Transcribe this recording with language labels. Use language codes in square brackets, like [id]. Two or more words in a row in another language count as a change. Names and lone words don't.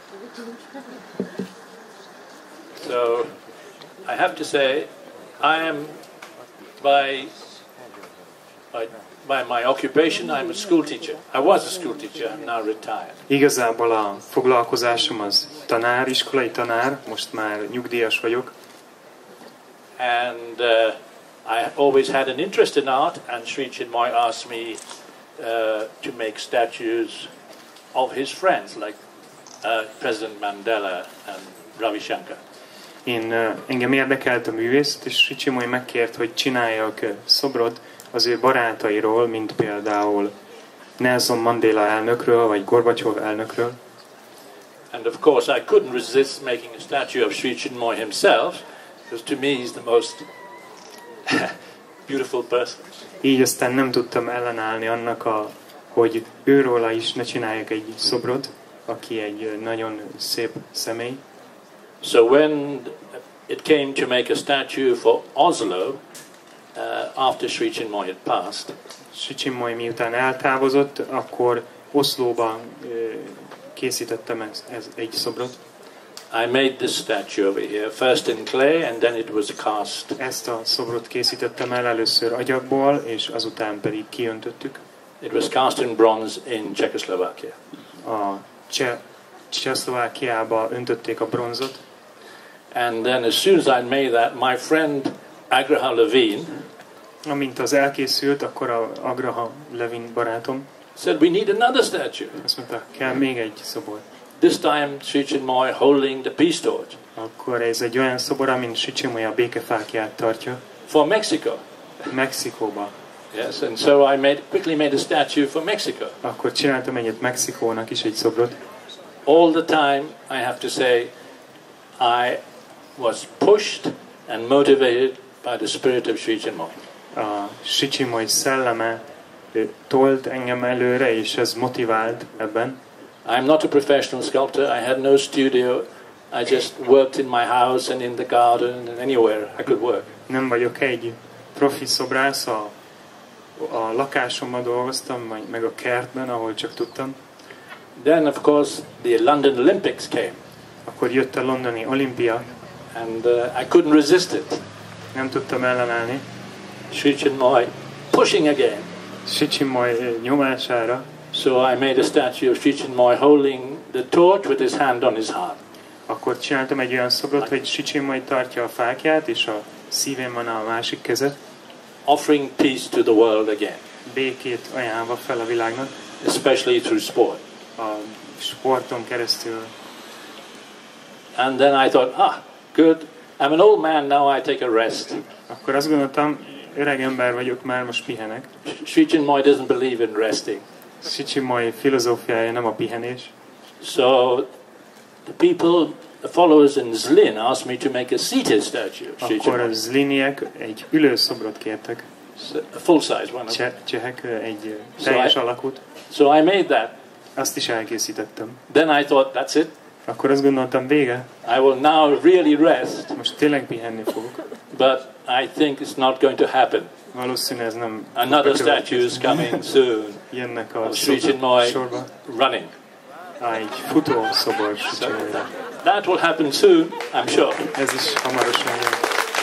[en] So I have to say, I am by my occupation, I'm a school teacher. I was a school teacher, I'm now retired. [hu] Igazából a foglalkozásom az tanár, iskolai tanár, most már nyugdíjas vagyok. [en] And I always had an interest in art, and Sri Chinmoy asked me to make statues of his friends, like President Mandela and Ravi Shankar. [hu] Engem érdekelt a művészet, és Sri Chinmoy megkért, hogy csináljak szobrot az ő barátairól, mint például Nelson Mandela elnökről, vagy Gorbacsov elnökről. [en] And of course I couldn't resist making a statue of Sri Chinmoy himself, because to me he's the most beautiful person. [hu] Így aztán nem tudtam ellenállni annak, hogy őróla is ne csináljak egy szobrot, aki egy nagyon szép személy. [en] So when it came to make a statue for Oslo, after Sri Chinmoy had passed, [hu] Sri Chinmoy miután eltávozott, akkor Oszlóban készítettem egy szobrot. [en] I made this statue over here, first in clay and then it was cast. [hu] Ezt a szobrot készítettem el először agyagból, és azután pedig kiöntöttük. [en] It was cast in bronze in Czechoslovakia. [hu] A Csehszlovákiába öntötték a bronzot. [en] And then as soon as I made that, my friend Agraha Levine, [hu] amint az elkészült, akkor a Agraha Levine barátom [en] said, we need another statue. [hu] Azt mondta, kell még egy szobor. [en] This time Sri Chinmoy holding the peace torch. [hu] Akkor ez egy olyan szobor, amin Sri Chinmoy a békefáklyát tartja. [en] For Mexico. [hu] Mexikóba. [en] Yes, and so I quickly made a statue for Mexico. [hu] Akkor csináltam egyet Mexikónak is egy szobrot. [en] All the time, I have to say, I was pushed and motivated by the spirit of Sri Chinmoy. [hu] A Sri Chinmoy szelleme tolt engem előre, és ez motivált ebben. [en] I'm not a professional sculptor. I had no studio. I just worked in my house and in the garden and anywhere I could work. [hu] Nem vagyok egy profi szobrász, a lakásomban dolgoztam, meg a kertben, ahol csak tudtam. [en] Then, of course, the London Olympics came. [hu] Akkor jött a londoni olimpia. [en] And I couldn't resist it. [hu] Nem tudtam ellenállni. [en] Sri Chinmoy pushing again. [hu] Sri Chinmoy nyomására. [en] So I made a statue of Sri Chinmoy holding the torch with his hand on his heart. [hu] Akkor csináltam egy olyan szobrot, hogy Sri Chinmoy tartja a fáklyát, és a szívén van a másik keze. [en] Offering peace to the world again. [hu] Békét ajánlva fel a világnak. [en] Especially through sport. [hu] A sporton keresztül. [en] And then I thought, good. I'm an old man now, I take a rest. [hu] Akkor azt gondoltam, öreg ember vagyok, már most pihenek. [en] Sri Chinmoy doesn't believe in resting. [hu] Sri Chinmoy filozófiája nem a pihenés. [en] So the followers in Zlin asked me to make a seated statue of Sri [hu] Akkor [en] Chinmoy. [hu] a zliniek egy ülő szobrot kértek. [en] A full size one. [hu] Csehek egy teljes alakút. [en] So I made that. [hu] Azt is elkészítettem. [en] Then I thought, that's it. [hu] Akkor azt gondoltam, vége. [en] I will now really rest. [hu] Most tényleg pihenni fogok. [en] But I think it's not going to happen. [hu] Valószínű ez nem. [en] Another statue is coming soon. [hu] Jönnek a Sri Chinmoy sorba. [en] Running. [hu] Egy futó szobor. [en] That will happen soon, I'm sure. [hu] Ez is hamarosan jön.